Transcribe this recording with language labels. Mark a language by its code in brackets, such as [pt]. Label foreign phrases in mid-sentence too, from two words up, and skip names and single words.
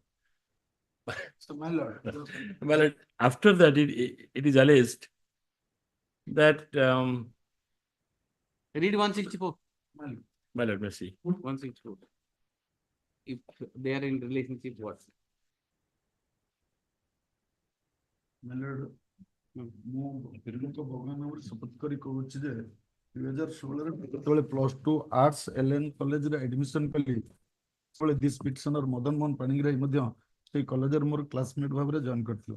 [en] So my lord. Well, after that, it is alleged that Read 164. well, let me see. 164. If they are in relationship, what? [or] ମୁଁ ବିରୂପ ଭଗବାନଙ୍କର ଶପଥ କରି କହୁଛି ଯେ 2016 ରେ ଯେତେବେଳେ +2 ଆର୍ଟ୍ସ ଏଲଏନ କଲେଜରେ ଆଡମିସନ କଲି [en] this petitioner [or] Madan Mohan Panigrai ମଧ୍ୟ ସେଇ କଲେଜରେ ମୋର କ୍ଲାସମେଟ୍ ଭାବରେ ଜଏନ୍ କରିଥିଲା।